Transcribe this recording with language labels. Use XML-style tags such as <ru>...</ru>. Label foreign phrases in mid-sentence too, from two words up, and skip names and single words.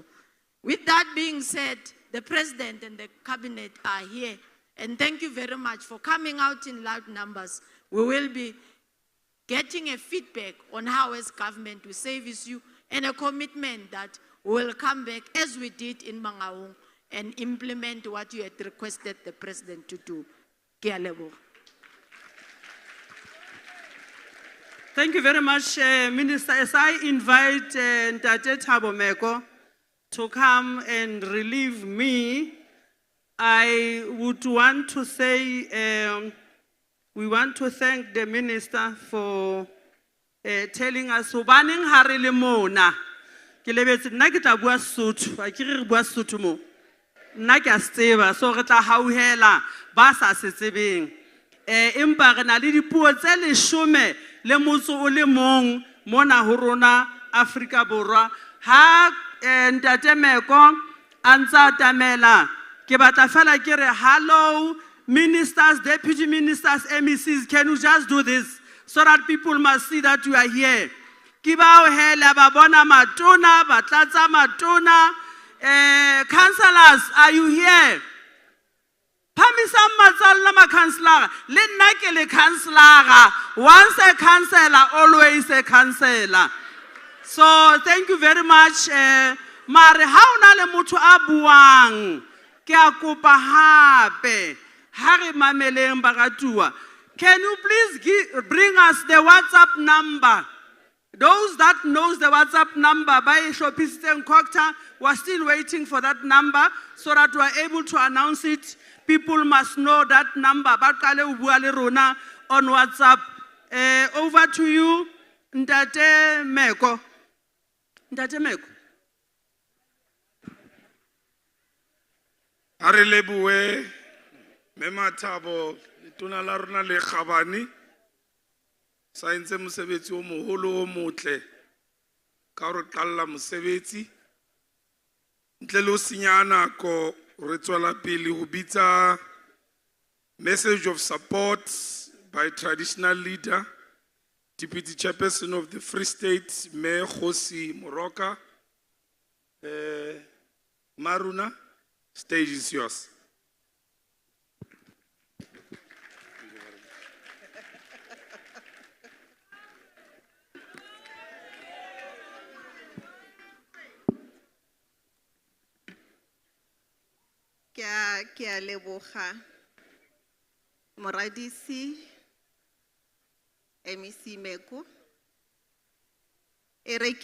<en>With that being said, the President and the Cabinet are here, and thank you very much for coming out in loud numbers. We will be getting a feedback on how as government we service you, and a commitment that we will come back as we did in Mangaung and implement what you had requested the President to do.</en> <st>Ke a leboha.</st> <en>Thank you very much, Minister. As I invite Ntate Thabo Meko to come and relieve me, I would want to say we want to thank the Minister for telling us</en> <st>Hobaneng ha re le mona. Ke lebetse nna ke tla bua Sotho, a ke re bua Sotho mo. Nna ke a tseba, so re tla hauhela ba sa se tsebeng. Empa re na le dipuo tse 10 le motso o le mong mona ho rona Afrika Borwa. Ha Ntate Meko a ntsa tamela, ke batla fela ke re</st> <en>hello ministers, deputy ministers, MECs, can you just do this so that people must see that you are here?</en> <st>Ke ba o hela ba bona matona, ba tlatsa matona.</st> <en>Councillors, are you here?</en> <st>Phamisang matsalla ma councillor, le nna ke le councillor.</st> <en>Once a councillor, always a councillor. So thank you very much.</en> <st>Mare ha ona le motho a buang, ke a kopa hape ha re mameleng bagatua.</st> <en>Can you please bring us the WhatsApp number? Those that knows the WhatsApp number by Shopiseng Kokta, we're still waiting for that number so that we are able to announce it. People must know that number.</en> <st>Bakale ubua le rona</st> <en>on WhatsApp. Over to you, Ntate Meko. Ntate Meko.</en> <st>Are leboe Mema Thabo tona la rona le Khabani sa entse mosebetsi o moholo o motle ka re qalla mosebetsi ntle le o senya nako re tswela pele ho bitsa</st> <en>message of support by traditional leader Deputy Chairperson of the Free State Mayor</en> <st>Khosi Moroka.</st> <en>Maruna, stage is yours.</en> <st>Ke a leboga Moradisi MEC Meko e re</st>